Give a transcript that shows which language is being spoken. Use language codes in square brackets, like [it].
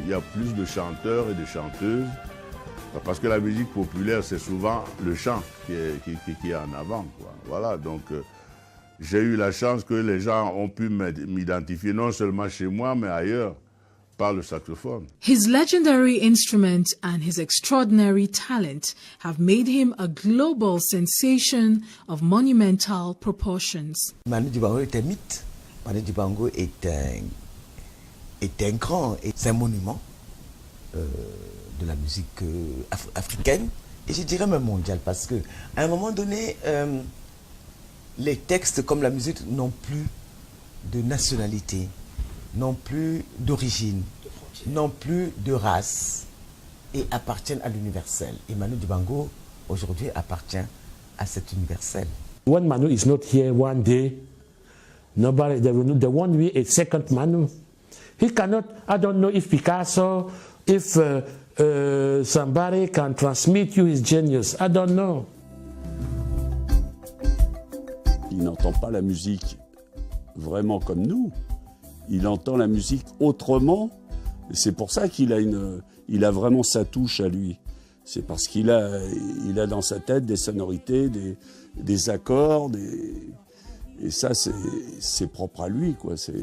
[fr] Il y a plus de chanteurs et de chanteuses. Parce que la musique populaire, c'est souvent le chant qui est en avant, quoi. Voilà, donc j'ai eu la chance que les gens ont pu m'identifier, non seulement chez moi, mais ailleurs, par le saxophone. [en] His legendary instrument and his extraordinary talent have made him a global sensation of monumental proportions. [fr] Manu Dibango est un mythe. Manu Dibango est un grand, c'est un monument de la musique africaine et je dirais même mondiale, parce que à un moment donné, les textes comme la musique n'ont plus de nationalité, n'ont plus d'origine, n'ont plus de race et appartiennent à l'universel. Et Manu Dibango aujourd'hui appartient à cet universel. [en] When Manu is not here one day, nobody, there won't be a second Manu. He cannot, I don't know if Picasso, if somebody can transmit you his genius. I don't know. [fr] Il n'entend pas la musique vraiment comme nous. Il entend la musique autrement. C'est pour ça qu'il a vraiment sa touche à lui. C'est parce qu'il a dans sa tête des sonorités, des accords, et ça c'est propre à lui, quoi.